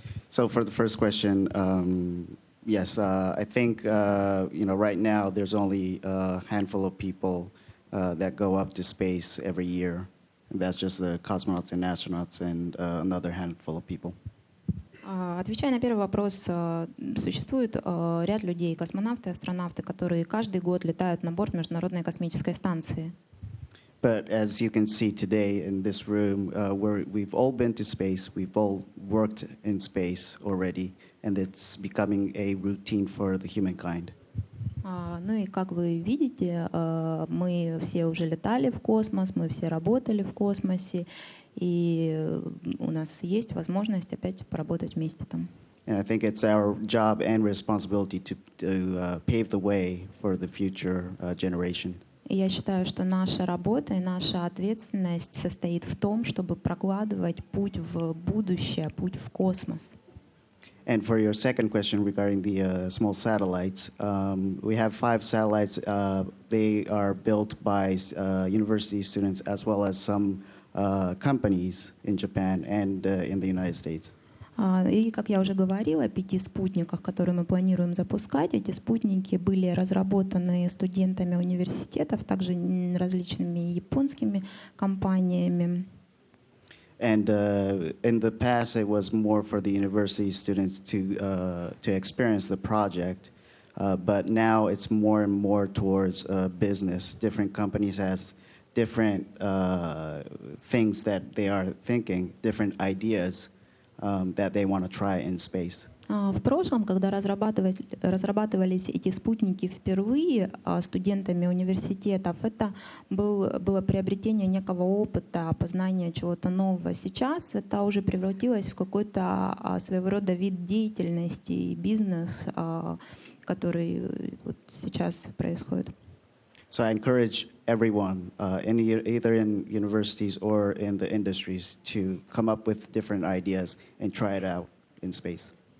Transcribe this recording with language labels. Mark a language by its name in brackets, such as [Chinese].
[English] So for the first question, yes, I think right now there's only a handful of people that go up to space every year. And that's just the cosmonauts and astronauts and another handful of people. [Russian] Отвечая на первый вопрос, существует ряд людей, космонавты, астронавты, которые каждый год летают на борт Международной космической станции. [English] But as you can see today in this room, we've all been to space, we've all worked in space already, and it's becoming a routine for the humankind. [Russian] Ну и как вы видите, мы все уже летали в космос, мы все работали в космосе, и у нас есть возможность опять поработать вместе там. [English] And I think it's our job and responsibility to pave the way for the future generation. [Russian] И я считаю, что наша работа и наша ответственность состоит в том, чтобы прокладывать путь в будущее, путь в космос. [English] And for your second question regarding the small satellites, we have 5 satellites. They are built by university students as well as some companies in Japan and in the United States. [Russian] И, как я уже говорила, о 5 спутниках, которые мы планируем запускать, эти спутники были разработаны студентами университетов, также различными японскими компаниями. [English] And in the past, it was more for the university students to experience the project, but now it's more and more towards business. Different companies has different things that they are thinking, different ideas that they want to try in space. [Russian] В прошлом, когда разрабатывались эти спутники впервые студентами университетов, это было приобретение некого опыта, познания чего-то нового. Сейчас это уже превратилось в какой-то своего рода вид деятельности и бизнес, который вот сейчас происходит. [English] So I encourage everyone, either in universities or in the industries, to come up with different ideas and try it out in space.